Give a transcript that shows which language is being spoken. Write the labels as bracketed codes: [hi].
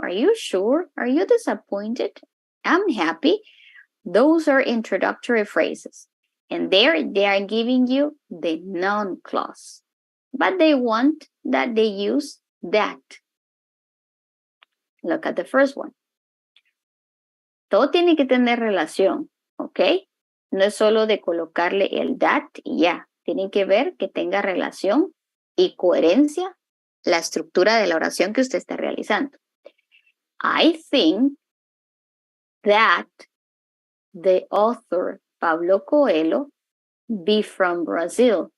[en] Are you sure? Are you disappointed? I'm happy. Those are introductory phrases. And there they are giving you the noun clause. But they want that they use that. Look at the first one. [es] Todo tiene que tener relación, ¿ok? No es solo de colocarle el that y ya. Tienen que ver que tenga relación y coherencia la estructura de la oración que usted está realizando. [en] I think that the author Pablo Coelho be from Brazil.